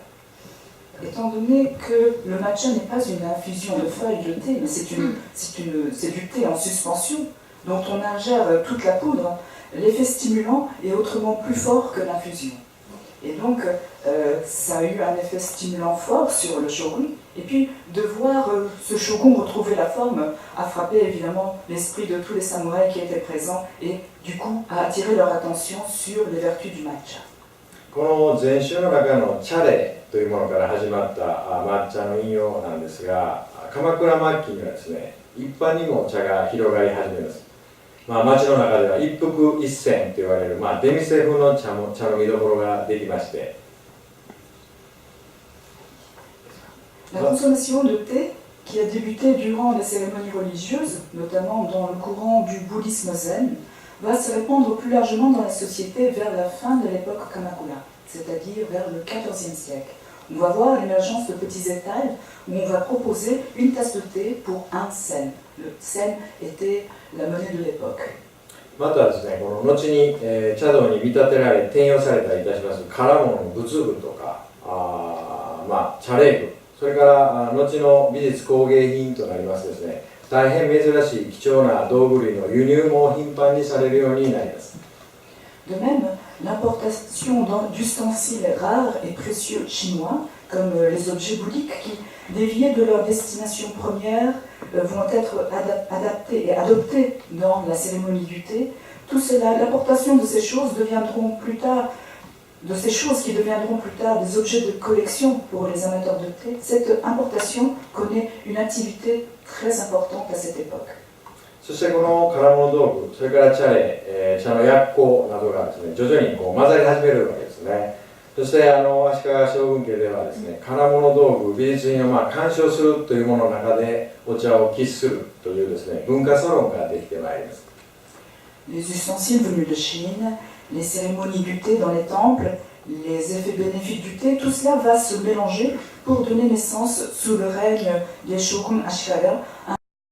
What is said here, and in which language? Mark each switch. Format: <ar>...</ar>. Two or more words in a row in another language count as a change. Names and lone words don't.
<fr>Étant donné que le matcha n'est pas une infusion de feuilles de thé, mais c'est du thé en suspension, dont on ingère toute la poudre, l'effet stimulant est autrement plus fort que l'infusion. Et donc, ça a eu un effet stimulant fort sur le shogun, et puis de voir ce shogun retrouver la forme a frappé évidemment l'esprit de tous les samouraïs qui étaient présents, et du coup a attiré leur attention sur les vertus du matcha.</fr> <ja>この禅宗の中の茶礼というものから始まった抹茶の引用なんですが、鎌倉末期にはですね、一般にも茶が広がり始めます。町の中では一服一銭と言われる、出店風の茶の見どころができまして、</ja> <fr>La consommation de thé, qui a débuté durant les cérémonies religieuses, notamment dans le courant du bouddhisme zen, va se répandre plus largement dans la société vers la fin de l'époque Kamakura, c'est-à-dire vers le XIVe siècle. On va voir l'émergence de petits étals où on va proposer une tasse de thé pour un sen. Le sen était la monnaie de l'époque.</fr> <ja>またですね、この後に、茶道に見立てられ転用されたりいたします唐物の仏具とか茶礼具、それから後の美術工芸品となりますですね、大変珍しい貴重な道具類の輸入も頻繁にされるようになります。</ja> <fr>De même, l'importation d'ustensiles rares et précieux chinois, comme les objets bouddhiques qui, déviés de leur destination première, vont être adaptés et adoptés dans la cérémonie du thé. Tout cela, l'importation de ces choses deviendront plus tard, de ces choses qui deviendront plus tard des objets de collection pour les amateurs de thé. Cette importation connaît une activité très importante à cette époque.</fr> <ja>そしてこの唐物道具、それから茶礼、茶の薬効などがですね、徐々に混ざり始めるわけですね。そして足利将軍家ではですね、唐物道具、美術品を鑑賞するというものの中でお茶を喫するというですね、文化サロンができてまいります。</ja> <fr>Les ustensiles venus de Chine, les cérémonies du thé dans les temples, les effets bénéfiques du thé, tout cela va se mélanger pour donner naissance, sous le règne des shoguns Ashikaga, à</fr>